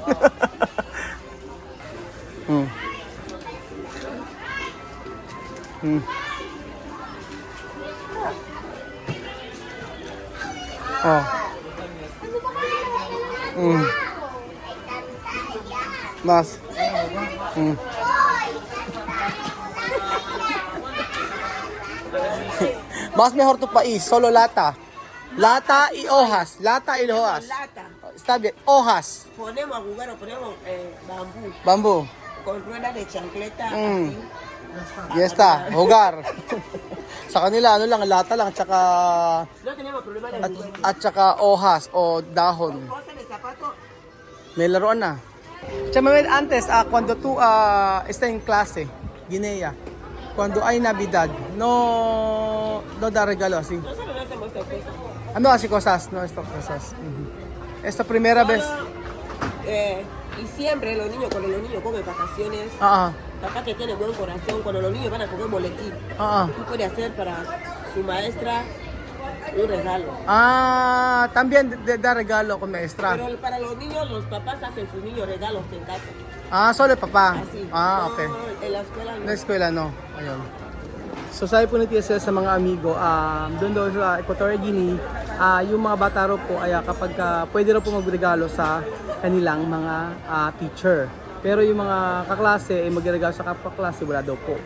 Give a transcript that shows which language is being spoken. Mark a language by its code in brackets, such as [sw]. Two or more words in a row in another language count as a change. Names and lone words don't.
[es] Oh. Mas. Mas mejor tu país, solo lata. Lata y hojas. Lata y hojas. Lata. Está bien, hojas. Ponemos a jugar o ponemos bambú. Bambú. Con ruedas de chancleta. Mm. Así. Ya está, jugar. [tl] Sa kanila, ano lang, lata lang, tsaka, [es] No tenemos problema de jugar. [tl] at tsaka hojas o dahon. [es] Cosas de zapato. [tl] May laruan na. [es] Chama, antes, cuando tú estás en clase, Guinea. Cuando hay Navidad, no da regalo así. Nosotros no hacemos estas cosas. No así cosas, no esto cosas. Ujú. Esta primera vez. Y siempre los niños, cuando los niños comen vacaciones, Ah, papá que tiene buen corazón, cuando los niños van a comer boletín, ah, tú puedes hacer para su maestra un regalo. también da regalo con maestra. Pero para los niños, los papás hacen sus niños regalos en casa. Solo papá. Así. Okay. No, en la escuela no. [tl] Na eskwela, no. Ayun. So sabi po ni Tia Cel sa mga amigo, doon daw sa Equatorial Guinea, yung mga bata raw po ay kapag pwede raw po magregalo sa kanilang mga teacher. Pero yung mga kaklase ay magregalo sa kapwa-klase, wala daw po.